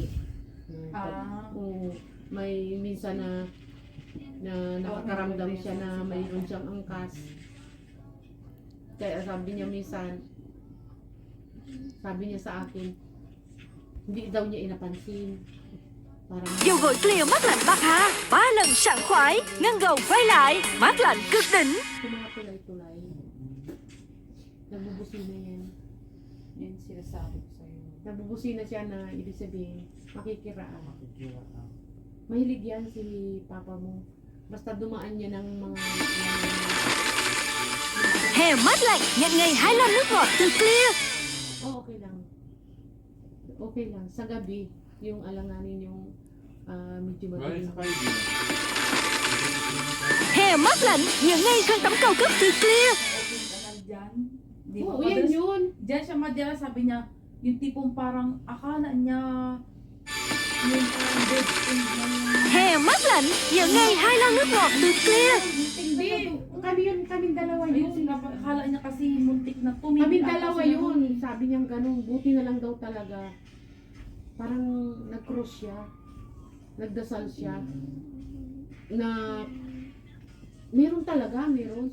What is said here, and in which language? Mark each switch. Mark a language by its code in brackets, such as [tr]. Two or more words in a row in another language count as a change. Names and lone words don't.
[tl] Oo, may minsan na nakakaramdam siya na mayroon siyang angkas. Kaya sabi niya minsan, sabi niya sa akin, hindi daw niya inapansin. Parang [vi] Dầu gội clear mắt lạnh bạc hà, 3 lần sảng khoái, ngăn gầu quay lại, mát lạnh cực đỉnh. [tl] yung mga tulay-tulay. Nagbubusina yan. Yan sinasabi ko sa'yo. Nagbubusina siya na ibig sabihin, makikiraan. Mahilig yan si Papa mo. Basta dumaan niya ng mga... [vi] Hè mát lạnh, nhận ngay 2 lon nước ngọt từ clear. [tl] okay lang. Okay lang. Sa gabi, yung alanganin yung medyo madilim. [vi] Hè mát lạnh, nhận ngay khăn tắm cao cấp từ clear. [en] Open canal [tl] dyan. Di ba? Oo, yan yun. Diyan siya madala, sabi niya, yung tipong parang akala niya yung parang [en] dead end [tl] na yung... [vi] Hè mát lạnh, nhận ngay 2 lon nước ngọt từ clear. [tl] Hindi. Kaming dalawa Ayun, yun. akala niya kasi muntik na tumingin. Kaming dalawa yun. Sabi niyang ganun. Buti na lang daw talaga. Parang nag-cross siya. Nagdasal siya. Na meron talaga, meron.